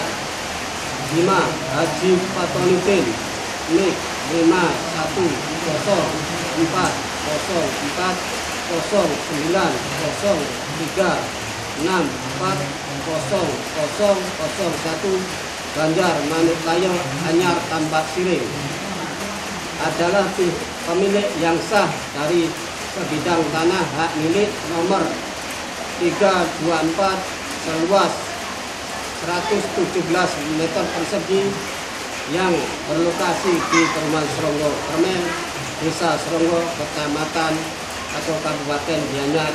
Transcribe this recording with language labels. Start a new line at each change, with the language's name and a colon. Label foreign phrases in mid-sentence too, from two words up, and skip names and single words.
Indonesian: 5. Haji Patonitin Nik 5140403403640001 Banjar Manuk Layo Anyar Tambak Siring adalah pemilik yang sah dari sebidang tanah hak milik nomor 324 seluas 117 meter persegi yang berlokasi di Perumahan Seronggo Permen, Desa Seronggo, Kecamatan atau Kabupaten Gianyar.